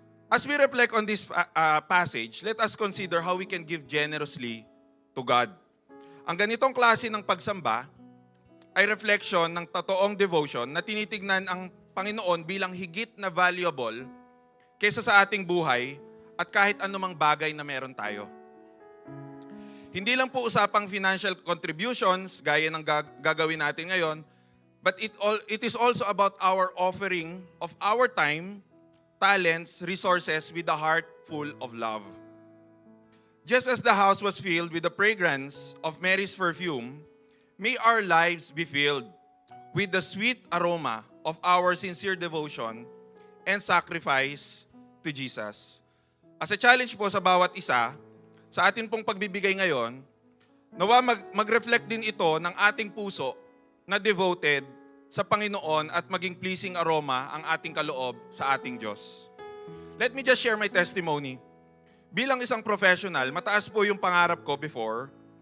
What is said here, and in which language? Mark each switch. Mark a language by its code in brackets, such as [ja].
[en] As we reflect on this passage, let us consider how we can give generously to God. [tl] Ang ganitong klase ng pagsamba ay reflection ng totoong devotion na tinitignan ang Panginoon bilang higit na valuable kaysa sa ating buhay at kahit anumang bagay na meron tayo. Hindi lang po usapang financial contributions gaya ng gagawin natin ngayon, [en] but it is also about our offering of our time, talents, resources with a heart full of love. Just as the house was filled with the fragrance of Mary's perfume, may our lives be filled with the sweet aroma of our sincere devotion and sacrifice to Jesus. As a challenge [tl] po sa bawat isa, sa atin pong pagbibigay ngayon, nawa mag-reflect din ito ng ating puso na devoted sa Panginoon at maging pleasing aroma ang ating kaloob sa ating Diyos. [en] Let me just share my testimony. [tl] Bilang isang professional, mataas po yung pangarap ko before.